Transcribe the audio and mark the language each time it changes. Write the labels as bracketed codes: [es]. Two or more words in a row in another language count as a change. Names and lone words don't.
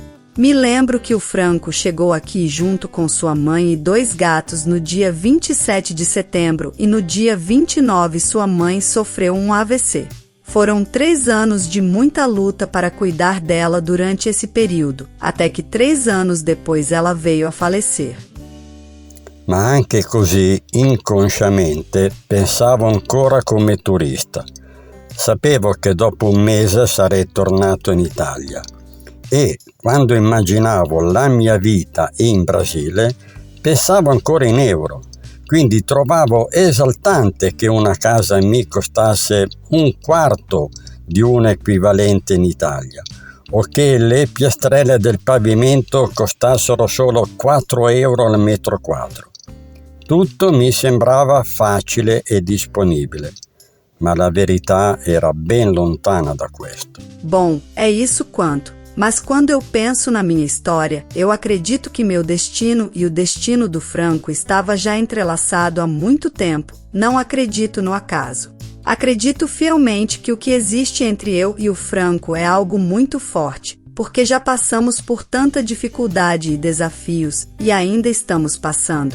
[pt] Me lembro que o Franco chegou aqui junto com sua mãe e 2 gatos no dia 27 de setembro e no dia 29 sua mãe sofreu um AVC. Foram 3 anos de muita luta para cuidar dela durante esse período, até que 3 anos depois ela veio a falecer. [it] Ma anche così, inconsciamente, pensavo ancora come turista. Sapevo che dopo un mese sarei tornato in Italia e, quando immaginavo la mia vita in Brasile, pensavo ancora in euro. Quindi trovavo esaltante che una casa mi costasse 1/4 di un equivalente in Italia, o che le piastrelle del pavimento costassero solo 4 euro al metro quadro. Tutto mi sembrava facile e disponibile, ma la verità era ben lontana da questo. [pt] Bom, é isso quanto. Mas quando eu penso na minha história, eu acredito que meu destino e o destino do Franco estava já entrelaçado há muito tempo. Não acredito no acaso. Acredito fielmente que o que existe entre eu e o Franco é algo muito forte, porque já passamos por tanta dificuldade e desafios, e ainda estamos passando.